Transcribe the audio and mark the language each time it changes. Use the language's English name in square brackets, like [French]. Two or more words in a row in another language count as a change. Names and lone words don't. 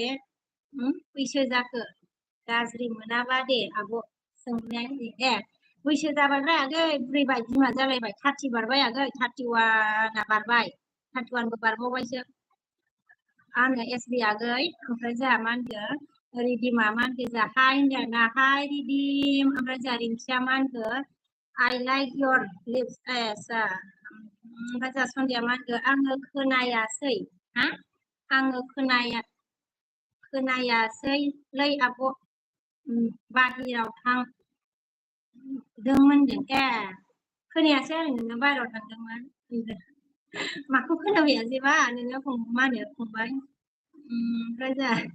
[Bodo] बैसो जाखो गाज्रि मोनाबा दे आब' सोंनाया बैसो जाबायब्रा आगै बुरैबाय बिमा जालायबाय 30 बारबाय आगै 31 बारबाय 31बो बारबावबायसो आङो एसबि आगै ओमफ्राय जोंहा मा होनगोन रिदिमा मा होनगोन जोंहा हाय होनदों ना हाय रिदिम ओमफ्राय जोंहा रिंखिया मा होनगोन [English] I like your lips [Bodo] ओमफ्राय जोंहा सन्ध्या मा होनगोन आङो खोनायासै हा आङो खोनायासैलै आब' बाहेराव थांदोंमोन ए खोनायासै आरो नोङो बाहेराव थांदोंमोन माखौ खोनाफैयासैबा नोङो मा होनो फंबाय ओमफ्राय जोंहा